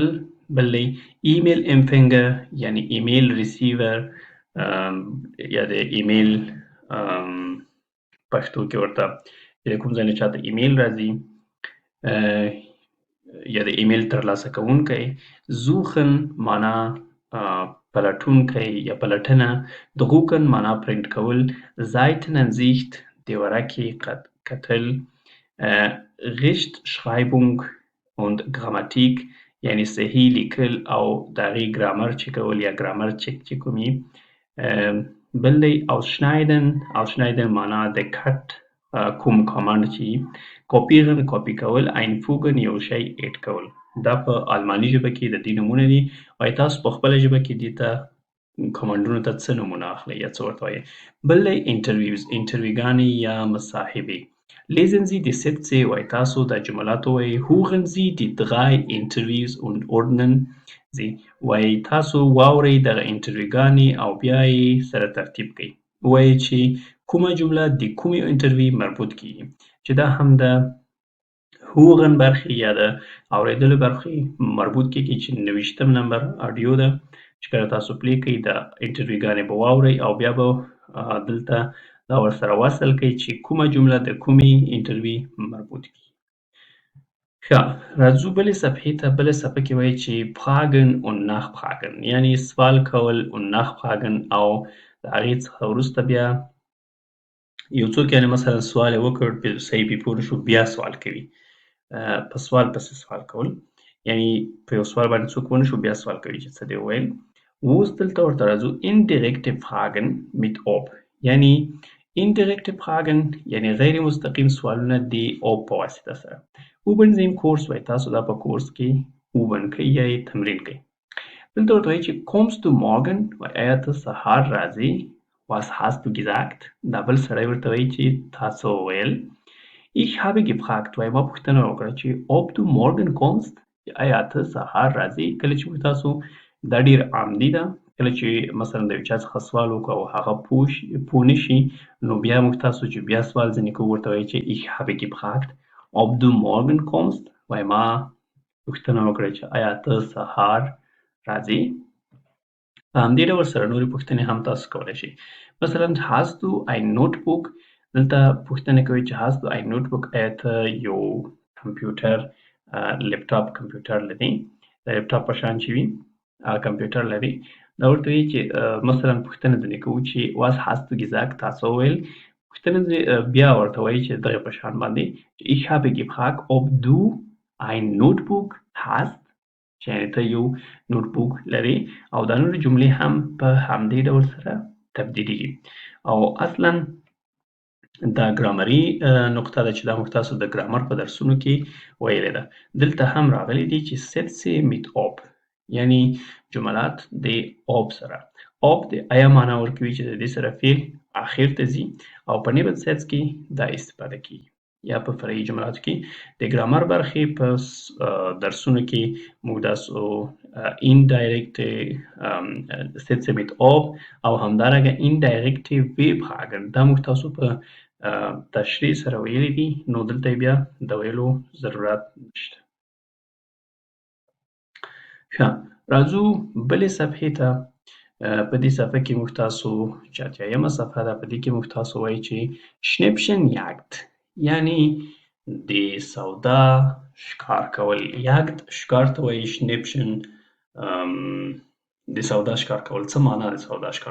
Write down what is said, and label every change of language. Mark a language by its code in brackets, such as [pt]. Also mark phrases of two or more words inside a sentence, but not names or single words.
[ps] بل دی ایمیل empfänger، یعنی [en] email receiver [ps] یا د ایمیل پښتو کې ورته د کوم ځای نه چاته ایمیل راځي یا د ایمیل ترلاسه کوونکی. زوخن معنا پلټونکی یا پلټنه. دغوکن معنا پرنټ کول. Seitenansicht د ورقې کتل. [de] Rechtschreibung und Grammatik، [ps] یعنی صحیح لیکل او د هغې ګرامر چکول یا ګرامر چک چې کوم وي. بل دی ausschneiden معنا د کټ کوم کامانډ چې کوپیرن کاپي کول. einfügen یو شی ایډ کول. دا په الماني ژبه کې د دې نومونه دي. وایي تاسو په خپله ژبه کې دې ته کامانډونو ته څه نومونه اخلئ یا څه ورته وایي. بل دی انټرویوګانې یا مصاحبې. [de] Lesen Sie die Sätze، [ps] وایي تاسو دا جملات ووایي. [de] Hören Sie die 3 Interviews und ordnen Sie، [ps] وایي تاسو واورئ دغه انټرویوګانې او بیا یې سره ترتیب کړئ. وایي چې کومه جمله د کومې انټرویو مربوط کیږي، چې دا هم د هوغن برخې یا د اورېدلو برخې مربوط کیږي، چې 90 نمبر اډیو ده چې کله تاسو پلی کړئ د انټرویوګانې به واورئ او بیا به دلته دا ورسره وصل کړئ چې کومه جمله د کومې انټرویو مربوط کیږي. ښه راځو بلې صفحې ته. بله صفحه کې وایي چې [de] fragen und nachfragen، [ps] یعنی سوال کول [de] und nachfragen، [ps] او د هغې څخه وروسته بیا یو څوک یعنی مثلا سوال یې وکړ صحیح پې پوه نه شو بیا سوال کوي. په سوال پسې سوال کول، یعنی په یو سوال باندې څوک ونه شو بیا سوال کوي چې څه دې وویل. اوس دلته ورته راځو [de] indirekte fragen mit ob، [ps] یعنی [de] indirekte fragen [ps] یعنی غیر مستقیم سوالونه د ob په واسطه سره. [de] üben Sie im Kurs، [ps] وایي تاسو دا په کورس کې üben کوئ یا یې تمرین کوئ. دلته ورته وایي چې [de] kommst du morgen، [ps] وایي آیا ته سهار راځې. [de] was hast du gesagt، [ps] دا بل سړی ورته وایي چې تا څه وویل. [de] ich habe gefragt، [ps] وایي ما پوښتنه وکړه چې [de] ob du morgen kommst، [ps] آیا ته سهار راځې. کله چې موږ تاسو دا ډېر عمدي ده، کله چې مثلا د یو چا څخه سوال وکړو او هغه پوه نه شي، نو بیا موږ تاسو چې بیا سوال ځینې کوو ورته وایي چې [de] ich habe gefragt ob du morgen kommst، [ps] وایي ما پوښتنه وکړه چې آیا ته سهار راځې. په همدې ډول سره نورې پوښتنې هم تاسو کولی شئ. [de] مثلا hast du ein Notebook، [ps] دلته پوښتنه کوي چې [de] hast du ein Notebook، [ps] آیا ته یو کمپیوټر لیپټاپ کمپیوټر لري، د لیپټاپ په شان چې وي کمپیوټر لري. دا ورته وایي چې مثلا پوښتنه ځینې کوو چې [de] was hast du gesagt، [ps] تا څه وویل. پوښتنه بیا ورته وایي چې دغې په شان باندې [de] ich habe gefragt ob du ein Notebook hast، [ps] چې یعنې ته یو نوټبوک لرې. او دا نورې جملې هم په همدې ډول سره تبدیلېږي. او اصلا دا ګرامري نقطه ده چې دا موږ تاسو د ګرامر په درسونو کې ویلې ده. دلته هم راغلي دي چې [de] Sätze mit ob، [ps] یعنی جملات د ob سره. ob د آیا معنا ورکوي چې د دې سره فعل اخر ته ځي، او په نیبت سیټس کې دا استفاده کیږي. یا په فرعي جملاتو کې د ګرامر برخې په درسونو کې موږ تاسو [de] indirecte Sätze mit ob [ps] او همدارنګه [de] indirecte V-Fragen [ps] دا موږ تاسو په تشریح سره ویلي دي، نو دلته بیا د ویلو ضرورت نشته. ښه راځو بلې صفحې ته. په دې صفحه کې موږ تاسو چې اتیایمه صفحه ده په دې کې موږ تاسو وایي چې [de] Schnäppchen Jagd [ps] یعنی د سودا ښکار کول یاکت ښکار ته وایي شنپشن د سودا ښکار کول څه معنا د سودا ښکار